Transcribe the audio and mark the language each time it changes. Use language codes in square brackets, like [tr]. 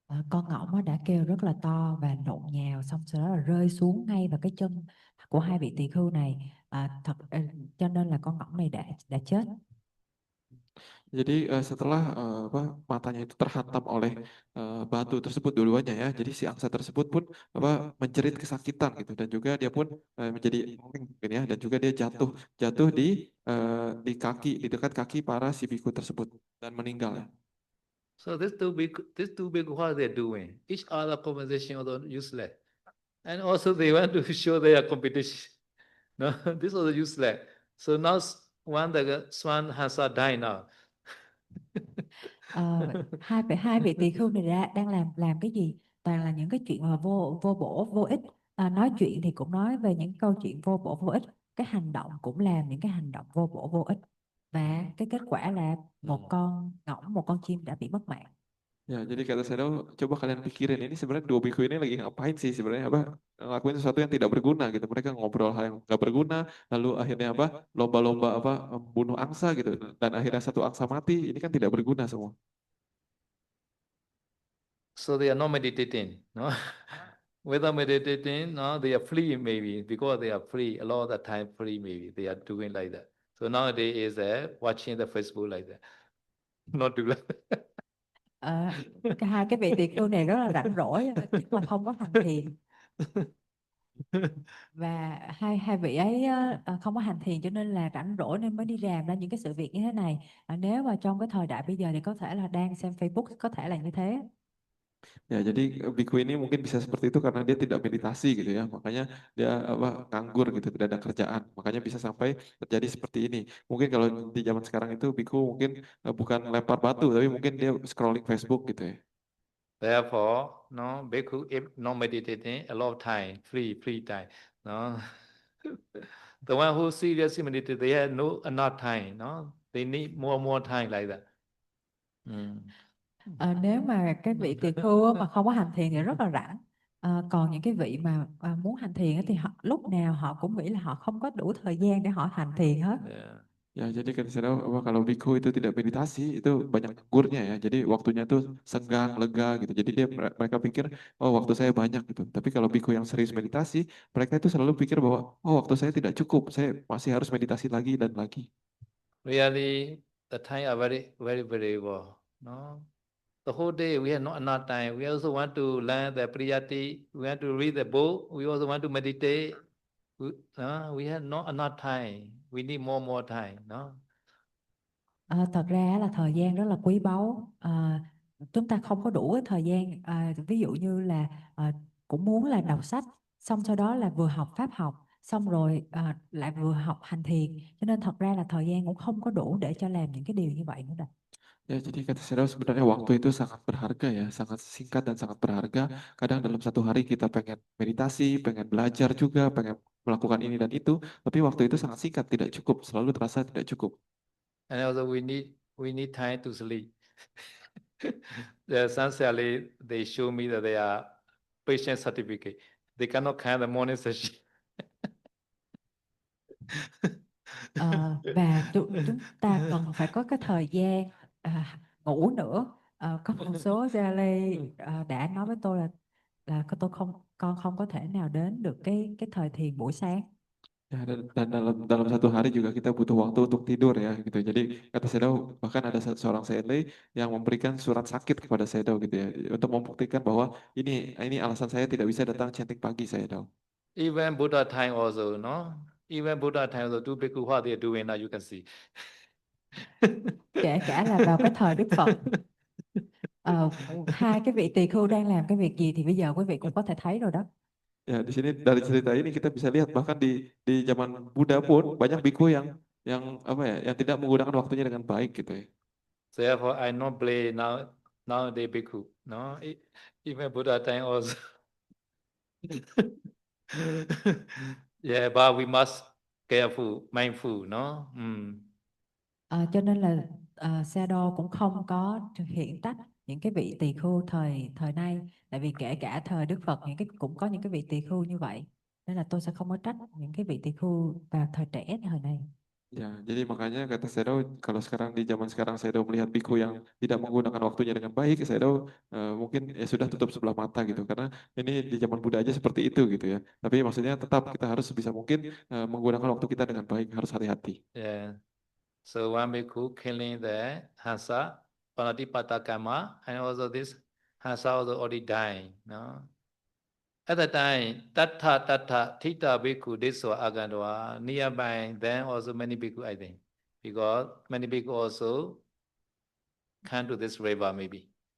[vi] Con ngỗng đã kêu rất là to và lộn nhào, xong sau đó là rơi xuống ngay vào cái chân của hai vị tỳ khưu này. Cho nên là con ngỗng này đã chết. [id] Jadi setelah matanya itu terhantam oleh batu tersebut dua-duanya ya, jadi si angsa tersebut pun menjerit kesakitan gitu, dan juga dia pun menjadi mungkin ya, dan juga dia jatuh di kaki, di dekat kaki para si biku tersebut dan meninggal ya. [en] So these two big what they're doing, each other conversation although useless, and also they want to show their competition. No, this was useless. So now the Swan Hansa die now. [vi] Hai vị tỳ khưu này đang làm cái gì? Toàn là những cái chuyện mà vô bổ vô ích. Nói chuyện thì cũng nói về những câu chuyện vô bổ vô ích, cái hành động cũng làm những cái hành động vô bổ vô ích, và cái kết quả là một con ngỗng, một con chim đã bị mất mạng. [id] Ya, jadi kata Shadow, coba kalian pikirin ini sebenarnya dua biku ini lagi ngapain sih sebenarnya, ngelakuin sesuatu yang tidak berguna gitu. Mereka ngobrol hal yang nggak berguna, lalu akhirnya lomba-lomba bunuh angsa gitu, dan akhirnya satu angsa mati. Ini kan tidak berguna semua. [en] So they are not meditating, no? Without meditating, no, they are free maybe, because they are free, a lot of the time free maybe, they are doing like that. So nowadays is watching the Facebook like that. Not do like that. [vi] Hai cái vị tỳ khưu này rất là rảnh rỗi chứ mà không có hành thiền, và hai vị ấy không có hành thiền cho nên là rảnh rỗi nên mới đi làm ra những cái sự việc như thế này. Nếu mà trong cái thời đại bây giờ thì có thể là đang xem Facebook, có thể là như thế. [id] Ya, jadi biku ini mungkin bisa seperti itu karena dia tidak meditasi gitu ya, makanya dia nganggur gitu, tidak ada kerjaan, makanya bisa sampai terjadi seperti ini. Mungkin kalau di zaman sekarang itu biku mungkin bukan lempar batu, tapi mungkin dia scrolling Facebook gitu ya. [en] Therefore, no, bhikkhu, if not meditating, a lot of time, free time, no. The one who seriously meditate, they have no enough time, no. They need more time like that. [vi] Nếu mà cái vị tỳ khưu á, mà không có hành thiền thì rất là rảnh. Còn những cái vị mà muốn hành thiền á, thì họ, lúc nào họ cũng nghĩ là họ không có đủ thời gian để họ hành thiền hết. [en] Yeah. [id] Ya, jadi kan saya tahu kalau biku itu tidak meditasi itu banyak nganggurnya ya. Jadi waktunya tuh senggang, lega gitu. Jadi mereka pikir oh waktu saya banyak gitu. Tapi kalau biku yang serius meditasi, mereka itu selalu pikir bahwa oh waktu saya tidak cukup, saya masih harus meditasi lagi dan lagi. [en] Really, the time are very variable, no. The whole day we have not enough time. We also want to learn the Priyati. We want to read the book. We also want to meditate. We have not enough time. We need more time, no. [vi] Thật ra là thời gian rất là quý báu. Chúng ta không có đủ cái thời gian. Ví dụ như là cũng muốn là đọc sách, xong sau đó là vừa học pháp học, xong rồi lại vừa học hành thiền. Cho nên thật ra là thời gian cũng không có đủ để cho làm những cái điều như vậy nữa đâu. [id] Ya, jadi kata saya sebenarnya waktu itu sangat berharga ya, sangat singkat dan sangat berharga. Kadang dalam satu hari kita pengen meditasi, pengen belajar juga, pengen melakukan ini dan itu, tapi waktu itu sangat singkat, tidak cukup, selalu terasa tidak cukup. [en] And also we need time to sleep. Essentially, they show me that they are patient certificate. They cannot count the morning session. [vi] Và chúng ta cần phải có cái thời gian ngủ nữa. Có một số gia lê đã nói với tôi là con không có thể nào đến được cái thời thiền buổi sáng. [id] Ya, dan dalam satu hari juga kita butuh waktu untuk tidur ya gitu. Jadi kata Sedo bahkan ada seorang CLA yang memberikan surat sakit kepada Sedo gitu ya untuk membuktikan bahwa ini alasan saya tidak bisa datang chanting pagi Sedo. [en] Even Buddha time also, no? Even Buddha time also, two bhikkhu, what they are doing now you can see. [vi] Kể cả là vào cái thời Đức Phật, hai cái vị tỳ khưu đang làm cái việc gì thì bây giờ quý vị cũng có thể thấy rồi đó. [id] Ya, di sini dari cerita ini kita bisa lihat bahkan di zaman Buddha pun banyak biku yang apa ya, yang tidak menggunakan waktunya dengan baik gitu ya. [en] Therefore, I not play nowadays bhikkhu, no? Even Buddha time also. Yeah, but we must careful, mindful, no? [vi] Cho nên là Sado cũng không có hiện trách những cái vị tỳ khưu thời nay, tại vì kể cả thời Đức Phật cũng có những cái vị tỳ khưu như vậy, nên là tôi sẽ không có trách những cái vị tỳ khưu vào thời trẻ thời này. [id] Ya, jadi makanya kata Sedo, kalau sekarang di zaman sekarang Sedo melihat biku yang tidak menggunakan waktunya dengan baik, Sedo mungkin ya sudah tutup sebelah mata gitu, karena ini di zaman Buddha aja seperti itu gitu ya. Tapi maksudnya tetap kita harus sebisa mungkin menggunakan waktu kita dengan baik, harus hati-hati. [en] Yeah. So one bhikkhu killing the Hansa, Panatipata and also this Hansa also already dying, no? At the time, Tattha, Thita bhikkhu, this was Agandwa, nearby, then also many bhikkhu, I think, because many bhikkhu also come to this river maybe.